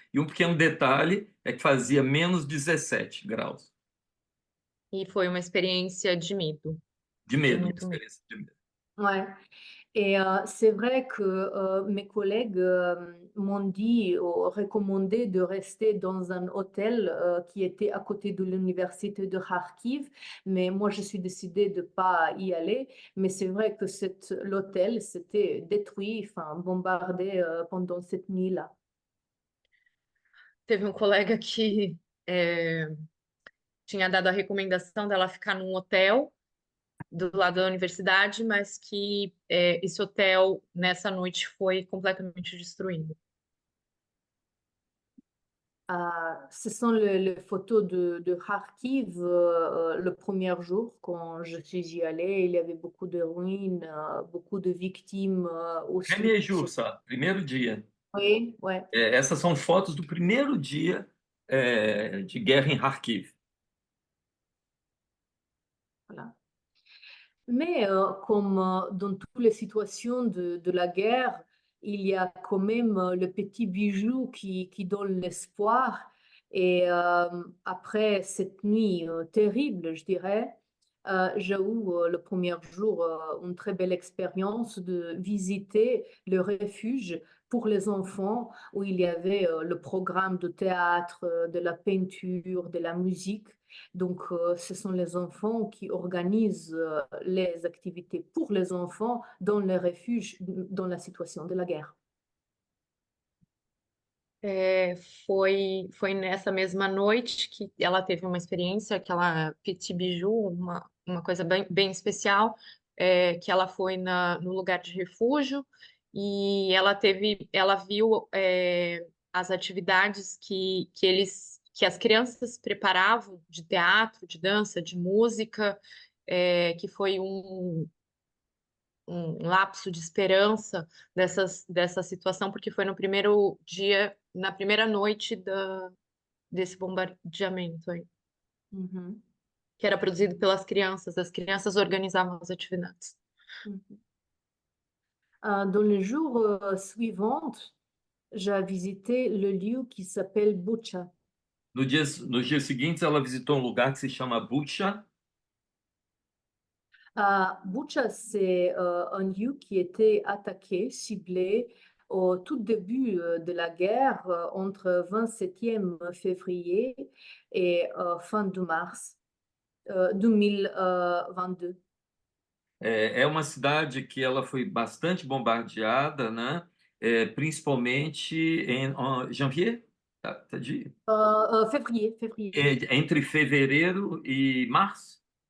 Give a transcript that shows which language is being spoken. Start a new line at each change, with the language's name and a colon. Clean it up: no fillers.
Portuguese: E um pequeno detalhe é que fazia menos 17 graus. e foi uma experiência de medo. De medo, uma Muito medo. experiência de medo.
French: Ouais. Et c'est vrai que mes collègues m'ont dit ou recommandé de rester dans un hôtel qui était à côté de l'université de Kharkiv, mais moi je suis décidée de ne pas y aller. Mais c'est vrai que l'hôtel s'était détruit, enfin bombardé pendant cette nuit-là.
Portuguese: Teve um colega que tinha dado a recomendação dela ficar num hotel do lado da universidade, mas que esse hotel, nessa noite, foi completamente destruído.
French: Ce sont les photos de Kharkiv le premier jour quand je suis y allée. Il y avait beaucoup de ruines, beaucoup de victimes au sud. Premier jour, ça,
Portuguese: primeiro dia.
French: Oui, ouais.
Portuguese: Essas são fotos do primeiro dia de guerra em Kharkiv.
French: Voilà. Mais comme dans toutes les situations de la guerre, il y a quand même le petit bijou qui donne l'espoir. Et après cette nuit terrible, je dirais, j'ai eu le premier jour une très belle expérience de visiter le refuge pour les enfants où il y avait le programme de théâtre, de la peinture, de la musique. Donc, ce sont les enfants qui organisent les activités pour les enfants dans les refuges dans la situation de la guerre.
Portuguese: Foi nessa mesma noite que ela teve uma experiência, aquela
French: petit bijou,
Portuguese: uma coisa bem especial, que ela foi no lugar de refúgio e ela viu as atividades que as crianças preparavam de teatro, de dança, de música, que foi um lapso de esperança dessa situação, porque foi no primeiro dia, na primeira noite desse bombardeamento aí, Mhm. que era produzido pelas crianças, as crianças organizavam as atividades. Mhm.
French: Dans les jours suivants, j'ai visité le lieu qui s'appelle Bucha.
Portuguese: Nos dias seguintes, ela visitou um lugar que se chama Bucha.
French: Bucha, c'est un lieu qui était attaqué, ciblé au tout début de la guerre, entre 27e février et fin de mars 2022.
Portuguese: É uma cidade que ela foi bastante bombardeada, né? Principalmente em janvier, tá de,
French: Février.
Portuguese: entre fevereiro e março.